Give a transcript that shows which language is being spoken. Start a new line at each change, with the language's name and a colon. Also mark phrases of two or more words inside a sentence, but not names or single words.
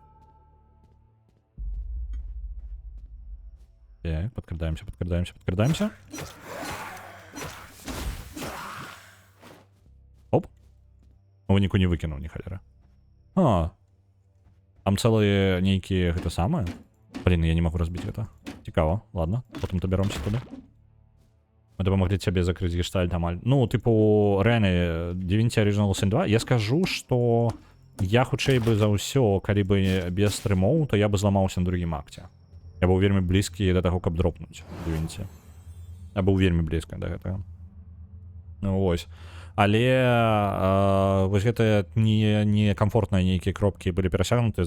Russian: Так, подкрадаемся. Оп.
Belarusian: У выніку не выкінуў, ні халера. Там цэлыя нейкія гэта самае.
Russian: Блин, я не могу разбить это. Цікаво, ладно, потом доберемся туда. Мы допомогли тебе закрыть гештальт, амаль. Ну, типу, реально, Divinity Original Sin 2, я скажу, что я
Belarusian: хутчэй бы за ўсё, калі бы без стрымоў, то я бы зламаўся на другім акце. Я быў вельмі блізкі да таго, каб дропнуць Divinity. Я быў вельмі блізка да гэтага. Ну, вось. Але вось гэта не комфортныя нейкія кропкі былі перасягнуты.